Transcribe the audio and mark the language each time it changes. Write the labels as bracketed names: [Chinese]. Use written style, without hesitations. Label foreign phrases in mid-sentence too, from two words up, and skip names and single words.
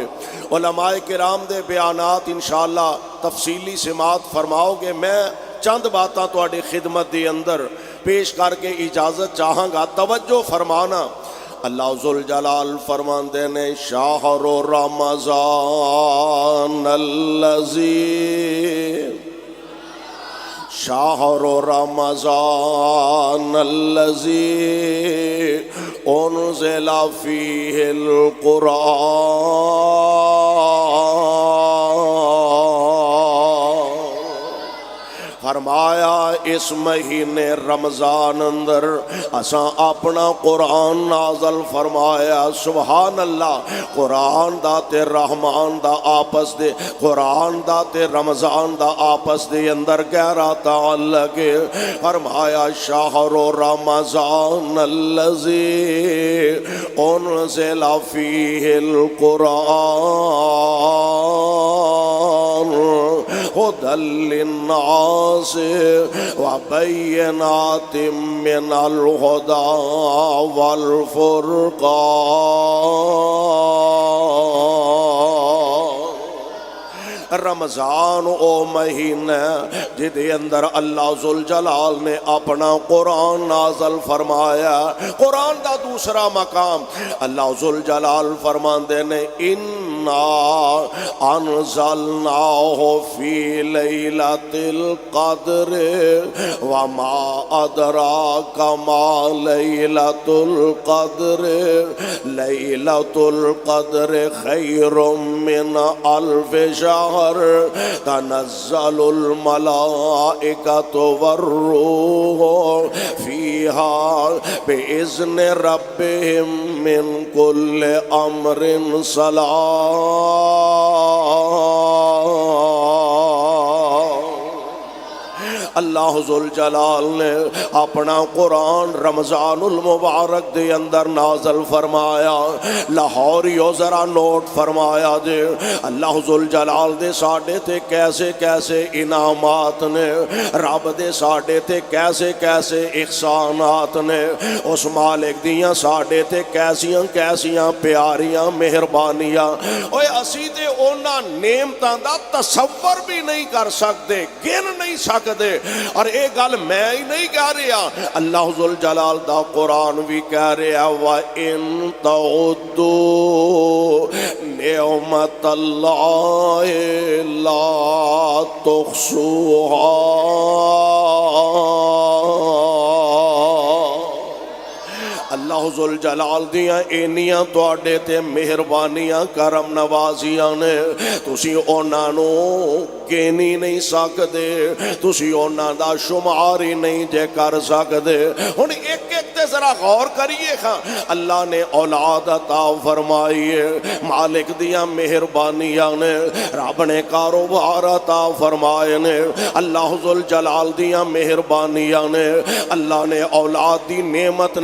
[Punjabi] علمائے کرام دے بیانات ان شاء اللہ تفصیلی سماعت فرماؤ گے. میں چند باتاں تہاڈی خدمت دے اندر پیش کر کے اجازت چاہاں گا، توجہ فرمانا. اللہ ذوالجلال فرماندے نے [Arabic] شهر رمضان الذي، شهر رمضان الذي أنزل فيه القرآن. [Punjabi] فرمایا اس مہینے رمضان اندر اساں اپنا قرآن نازل فرمایا. [Arabic] سبحان الله, [Punjabi] قرآن دا تے رحمان دا آپس دے، قرآن دا تے رمضان دا آپس دے اندر گہرا تعلق ہے. [Arabic] फरमाया شهر رمضان الذي أنزل فيه القرآن هدى للناس وبينات من الهدى والفرقان. [Punjabi] رمضان او مہینہ جہدے اندر اللہ ذوالجلال نے اپنا قرآن نازل فرمایا. قرآن دا دوسرا مقام اللہ ذوالجلال فرماندے نے إنا [Arabic] أنزلناه في ليلة القدر وما أدراك ما ليلة القدر ليلة القدر خير من ألف شهر تنزل الملائكة والروح فيها بإذن ربهم من كل أمر سلام. [Punjabi] اللہ ذوالجلال نے اپنا قرآن رمضان المبارک دے اندر نازل فرمایا. لاہوریو ذرا نوٹ فرمایا جے اللہ ذوالجلال دے ساڈے تے کیسے کیسے انعامات نے، رب دے ساڈے تے کیسے کیسے احسانات نے، اس مالک دیاں ساڈے تے کیسیاں کیسیاں پیاریاں مہربانیاں. اوئے اسی تے انہاں نعمتاں دا تصور بھی نہیں کر سکتے، گن نہیں سکتے. اور یہ گل میں ہی نہیں کہہ رہا، اللہ ذوالجلال دا قرآن بھی کہہ رہا [Arabic] وإن تعدوا نعمة الله لا تحصوها. [Punjabi] اللہ ذوالجلال دیاں اینیاں تہاڈے تے مہربانیاں کرم نوازیاں نے، تسی انہاں نوں گن ہی نہیں سکتے، تسی انہاں دا شمار ہی نہیں جے کر سکتے. ہن ایک ایک تے ذرا غور کریے خاں اللہ نے اولاد عطا فرمائی ہے مالک دیاں مہربانیاں نے رب نے کاروبار عطا فرمائے نے اللہ ذوالجلال دیاں مہربانیاں نے اللہ نے اولاد دی نعمت